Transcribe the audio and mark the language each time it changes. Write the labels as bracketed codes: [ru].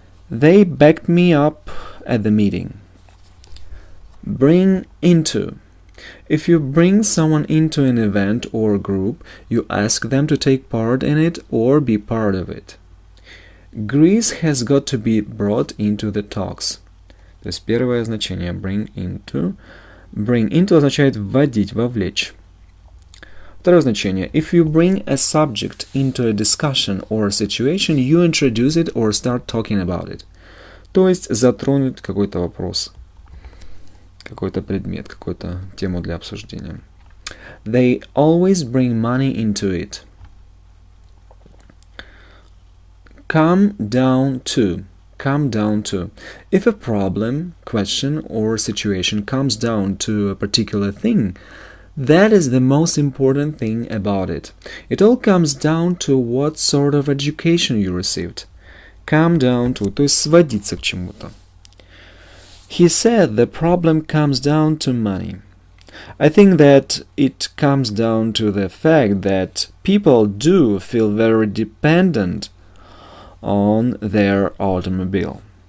[en] They backed me up at the meeting. Bring into. If you bring someone into an event or group, you ask them to take part in it or be part of it. Greece has got to be brought into the talks. [ru] То есть первое значение bring into. Bring into означает вводить, вовлечь. Второе значение. [en] If you bring a subject into a discussion or a situation, you introduce it or start talking about it. [ru] То есть затронуть какой-то вопрос, какой-то предмет, какую-то тему для обсуждения. [en] They always bring money into it. Come down to. Come down to. If a problem, question, or situation comes down to a particular thing, that is the most important thing about it. It all comes down to what sort of education you received. [ru] Come down to, то есть сводиться к чему-то. [en] He said the problem comes down to money. I think that it comes down to the fact that people do feel very dependent on their automobile.